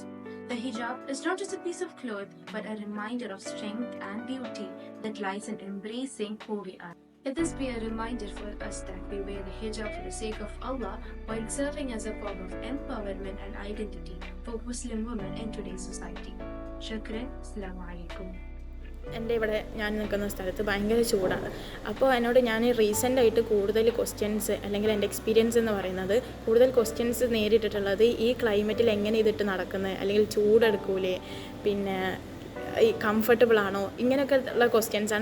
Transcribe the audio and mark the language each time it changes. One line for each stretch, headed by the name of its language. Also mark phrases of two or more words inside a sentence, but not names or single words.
English: The hijab is not just a piece of cloth, but a reminder of strength and beauty that lies in embracing who we are. Let this be a reminder for us that we wear the hijab for the sake of Allah while serving as a form of empowerment and identity for Muslim women in today's society.
Arabic: شكرا. السلام عليكم.
Malayalam: എൻ്റെ ഇവിടെ ഞാൻ നിൽക്കുന്ന സ്ഥലത്ത് ഭയങ്കര ചൂടാണ്. അപ്പോൾ എന്നോട് ഞാൻ റീസെൻ്റായിട്ട് കൂടുതൽ ക്വസ്റ്റ്യൻസ് അല്ലെങ്കിൽ എൻ്റെ എക്സ്പീരിയൻസ് എന്ന് പറയുന്നത് കൂടുതൽ ക്വസ്റ്റ്യൻസ് നേരിട്ടിട്ടുള്ളത് ഈ ക്ലൈമറ്റിൽ എങ്ങനെ ഇതിട്ട് നടക്കുന്നത്, അല്ലെങ്കിൽ ചൂടെടുക്കൂലേ, പിന്നെ ഈ കംഫർട്ടബിൾ ആണോ, ഇങ്ങനെയൊക്കെ ഉള്ള ക്വസ്റ്റ്യൻസാണ്.